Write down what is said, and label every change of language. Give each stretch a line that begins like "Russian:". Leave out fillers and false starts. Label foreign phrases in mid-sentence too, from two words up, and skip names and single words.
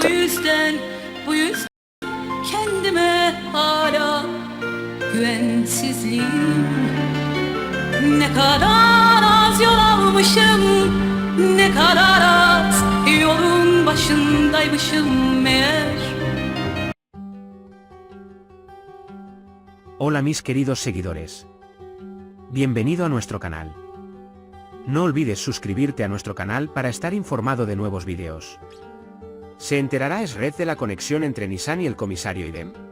Turkish: Bu yüzden kendime hala güvensizliğim. Ne kadar az yol almışım, ne kadar az yolun başındaymışım meğer.
Spanish: Hola mis queridos seguidores. Bienvenido a nuestro canal. No olvides suscribirte a nuestro canal para estar informado de nuevos videos. ¿Se enterará Esred de la conexión entre Nisan y el comisario Idem?